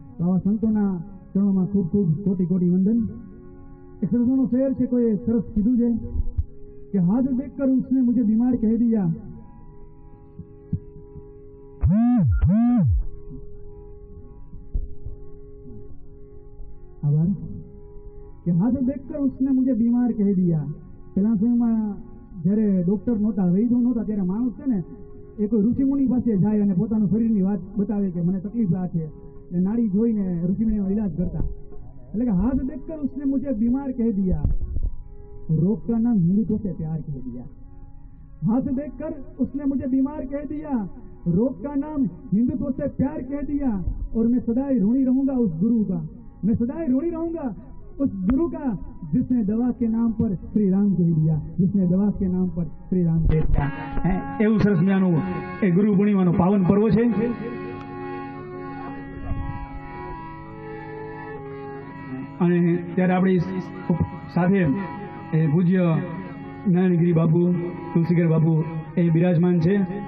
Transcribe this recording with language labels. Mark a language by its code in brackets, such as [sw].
[gu] તો આવા સંતોના ચરણોમાં ખૂબ ખૂબ કોટી કોટી વંદન. એક સરસનો શેર છે, કોઈ સરસ કીધું છે કે [hi] હાથ દેખકર उसने मुझे बीमार कह दिया, आभार, [gu] કે હાથ દેખકર [hi] उसने मुझे बीमार कह दिया. [gu] પેલા સમયમાં જ્યારે ડોક્ટર નહોતા, વૈદ્યો નહોતા, ત્યારે માણસ છે ને એ કોઈ ઋષિમુનિ પાસે જાય અને પોતાનું શરીરની વાત બતાવે કે મને તકલીફ આ છે, એ નાડી જોઈને ઋષિમુનિનો ઇલાજ કરતા. એટલે કે [hi] હાથ દેખકર उसने मुझे बीमार कह दिया, रोग का नाम हिंदुत्व से प्यार कह दिया. हाथ देखकर उसने मुझे बीमार कह दिया, रोग का नाम हिंदुत्व से प्यार कह दिया, और मैं सदैव ऋणी रहूंगा उस गुरु का, मैं सदैव ऋणी रहूंगा उस गुरु का जिसने दवा के नाम पर श्री राम कह दिया, जिसने दवा के नाम पर श्री राम कह दिया. [gu] એવું સરસ મજાનું એ ગુરુ પૂર્ણિમાનો પાવન પર્વ છે. અને ત્યારે આપણી સાથે એ પૂજ્ય નારાયણગીરી બાપુ, તુલસીગર બાપુ એ બિરાજમાન છે.